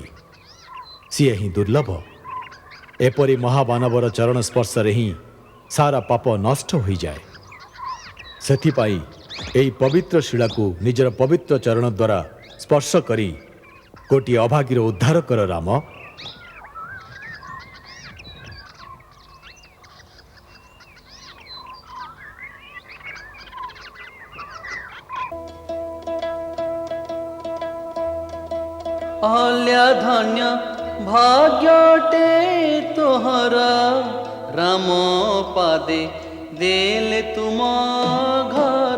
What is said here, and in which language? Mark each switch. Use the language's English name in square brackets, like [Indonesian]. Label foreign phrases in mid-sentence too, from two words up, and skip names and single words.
[Odia] ସିଏ ହିଁ ଦୁର୍ଲଭ। ଏପରି ମହାମାନବର ଚରଣ ସ୍ପର୍ଶରେ ହିଁ ସାରା ପାପ ନଷ୍ଟ ହୋଇଯାଏ। ସେଥିପାଇଁ ଏହି ପବିତ୍ର ଶିଳାକୁ ନିଜର ପବିତ୍ର ଚରଣ ଦ୍ୱାରା ସ୍ପର୍ଶ କରି ଗୋଟିଏ ଅଭାଗୀର ଉଦ୍ଧାର କର ରାମ। ଅହଲ୍ୟା ଧନ୍ୟ ଭାଗ୍ୟଟେ ତୋହରା, ରାମ ପାଦେ ଦେଲେ ତୁମ ଘର।